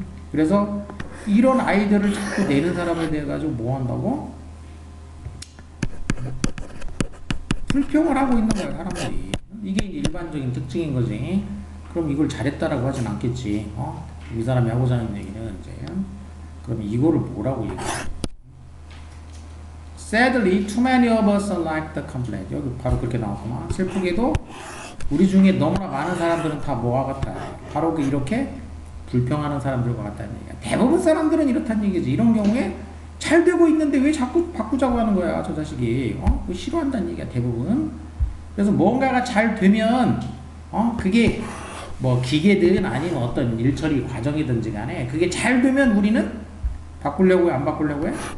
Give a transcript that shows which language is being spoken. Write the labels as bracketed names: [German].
[Korean] 그래서 이런 아이디어를 자꾸 내는 사람에 대해 가지고 뭐 한다고? 불평을 하고 있는 거야 사람들이. 이게 일반적인 특징인 거지. 그럼 이걸 잘했다라고 하진 않겠지. 이 사람이 하고자 하는 얘기는 이제 그럼 이거를 뭐라고 얘기해? [English] Sadly, too many of us are like the complaint. [Korean] 여기 바로 그렇게 나왔구나. 슬프게도 우리 중에 너무나 많은 사람들은 다 뭐와 같다. 바로 이렇게 불평하는 사람들과 같다는 얘기야. 대부분 사람들은 이렇다는 얘기지. 이런 경우에 잘 되고 있는데 왜 자꾸 바꾸자고 하는 거야, 저 자식이. 그거 싫어한다는 얘기야, 대부분. 그래서 뭔가가 잘 되면, 그게 뭐 기계든 아니면 어떤 일처리 과정이든지 간에 그게 잘 되면 우리는 바꾸려고 해, 안 바꾸려고 해?